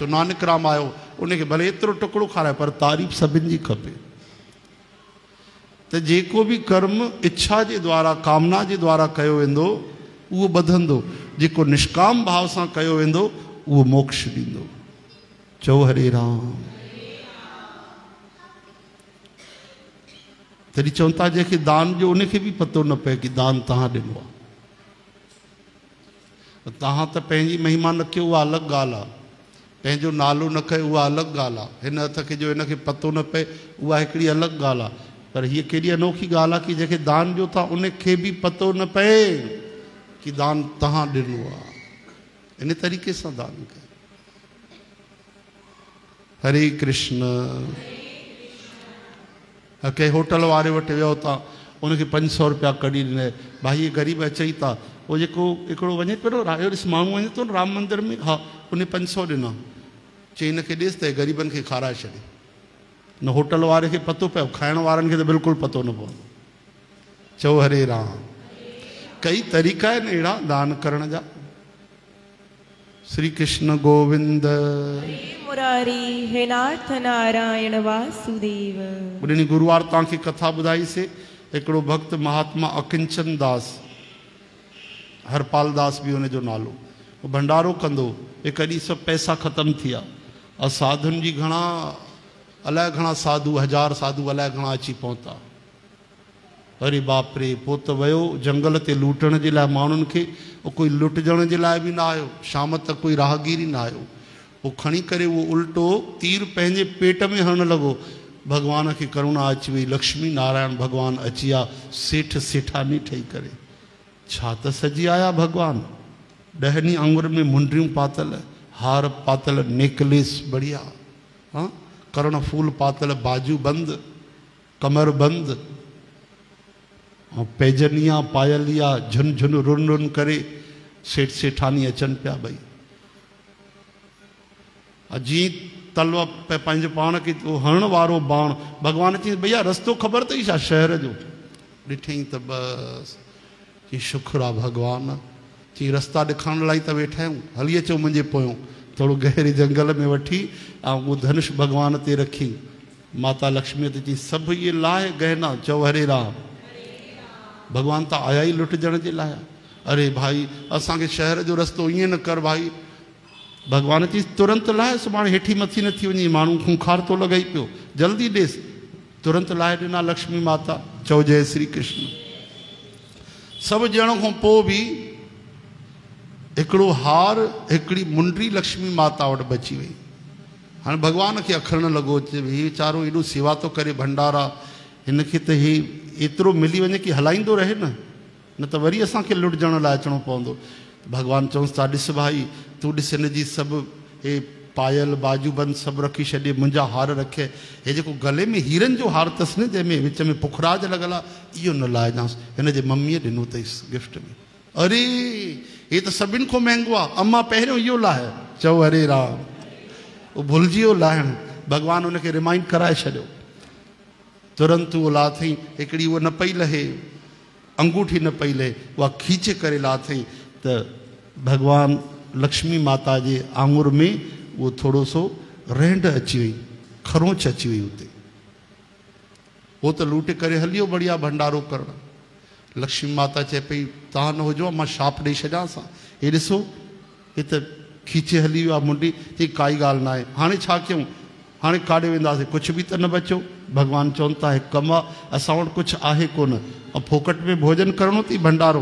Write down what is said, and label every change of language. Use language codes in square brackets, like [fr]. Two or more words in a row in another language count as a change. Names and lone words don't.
[sd] नानक राम आयो, उनखे भले एतिरो टुकड़ो खाराए पर तारीफ़ सभिनि जी खपे। त जेको बि कर्म इच्छा जे द्वारा, कामना जे द्वारा कयो वेंदो उहो ॿधंदो, जेको निष्काम भाव सां कयो वेंदो उहो मोक्ष ॾींदो। चओ हरे राम। तॾहिं चवनि था जंहिंखे दान ॾियो उनखे बि पतो न पए कि दान तव्हां ॾिनो आहे। तव्हां त पंहिंजी महिमा न कयो, उहा अलॻि ॻाल्हि आहे, पंहिंजो नालो न कयो, उहा अलॻि ॻाल्हि आहे, हिन हथ खे जो हिनखे पतो न पए उहा हिकिड़ी अलॻि ॻाल्हि आहे, पर हीअ केॾी अनोखी ॻाल्हि आहे कि जंहिंखे दान ॾियो था उनखे बि पतो न पए कि दान तव्हां ॾिनो आहे। इन तरीक़े सां दान कयो। हरे कृष्ण। कंहिं होटल वारे वटि वियो था, उनखे 500 रुपया कढी ॾिने, भाई ये ग़रीब अचई था, उहो जेको हिकिड़ो वञे पियो न, ॾिस माण्हू वञे थो न राम मंदिर में, हा उन 500 ॾिना, चई हिनखे ॾिस त ग़रीबनि खे खाराए छॾे। न होटल वारे खे पतो पियो, खाइण वारनि खे त बिल्कुलु पतो न पवंदो। चओ हरे राम। कई तरीक़ा आहिनि अहिड़ा दान करण जा। श्री कृष्ण गोविंद मुरारी, हे नाथ नारायण वासुदेव। उन गुरुवार तव्हांखे कथा ॿुधाईसीं, हिकिड़ो भक्त महात्मा अकिंचन दास, हरपाल दास बि हुनजो नालो, उहो भंडारो कंदो, हिकु ॾींहुं सभु पैसा ख़तमु थी विया, और साधुनि जी घणा, अलाए घणा साधु, 1000 साधु अलाए घणा अची पहुता। अरे बाप रे, पोइ त वियो जंगल ते लूटण जे लाइ माण्हुनि खे, कोई लुटजण जे लाइ बि न आयो, शाम तक कोई राहगीर न आयो, पोइ खणी करे उहो उल्टो तीर पंहिंजे पेट में हणणु लॻो। भगवान खे करुणा अची वई, लक्ष्मी नारायण भगवान अची विया सेठ सेठानी ठही करे। छा त सजी आया भगवान, 10 ॾींहं आंगुर में मुंडियूं पातल, हार पातल, नेकलेस बढ़िया, हाँ कर्ण फूल पातल, बाजू बंद, कमर बंद, पैजनिया पायलिया, झुन झुन रुन रुन करे सेठ सेठानी अचनि पिया। भई जी तलवा पंहिंजे पाण खे हणण वारो बाण, भगवान चई भैया रस्तो ख़बर अथई छा शहर जो? ॾिठई त बसि, चई शुक्र आहे भगवान, चई रस्ता ॾेखारण लाइ त वेठा आहियूं, हली अचो मुंहिंजे पोयों। थोरो गहरे जंगल में वठी ऐं उहो धनुष भगवान ते रखी, माता लक्ष्मी ते चई सभु इहे लाहे गहना। चओ हरे राम। भगवान त आया ई लुटजण जे लाइ। अरे भाई असांखे शहर जो रस्तो ईअं न कर भाई। भगवान चई तुरंत लाहे, सुभाणे हेठी मथी न थी वञे, माण्हू खूंखार थो लॻई पियो, जल्दी ॾेसि। तुरंत लाहे ॾिना लक्ष्मी माता। चओ जय श्री कृष्ण। सभु ॼण खां पोइ बि हिकिड़ो हार, हिकिड़ी मुंडी लक्ष्मी माता वटि बची वई। हाणे भगवान खे अखरणु लॻो, हीउ वीचारो एॾो सेवा थो करे, भंडारा, हिनखे त हे एतिरो मिली वञे कि हलाईंदो रहे न त वरी असांखे लुटजण लाइ अचिणो पवंदो। भगवान चवंसि था ॾिस भाई, तूं ॾिस हिनजी सभु हे पायल बाजूबंद सभु रखी छॾे, मुंहिंजा हार रखे, हे जेको गले में हीरनि जो हार अथसि न, जंहिंमें विच में पुखराज लॻल आहे, इहो न लाहिजांसि, हिनजे मम्मीअ ॾिनो अथईसि गिफ्ट में। अरे हे त सभिनि खां महांगो आहे, अम्मा पहिरियों इहो लाहे। चओ हरे राम। उहो भुलिजी वियो लाहिणु, भगवान हुनखे रिमाइंड कराए छॾियो। तुरंत उहो लाथई, हिकिड़ी उहा न पई लहे, अंगूठी न पई लहे, उहा खीचे करे लाथई त भगवान लक्ष्मी माता जे आंगुर में वो थोड़ो सो रेंड अची वई, खरोंच अची वई उते। वो तो लूटे करे हलियो बढ़िया भंडारो करण। लक्ष्मी माता चए पई तव्हां न हुजो, मां शाप ॾेई छॾियांसि। हे ॾिसो हे त खीचे हली वियो आहे मुंडी। चई काई ॻाल्हि न आहे, हाणे छा कयूं, हाणे काॾे वेंदासीं, कुझु बि त न बचियो। भगवान चवनि था हिकु कमु आहे, असां वटि कुझु आहे कोन, ऐं फोकट में भोजन करिणो अथई भंडारो।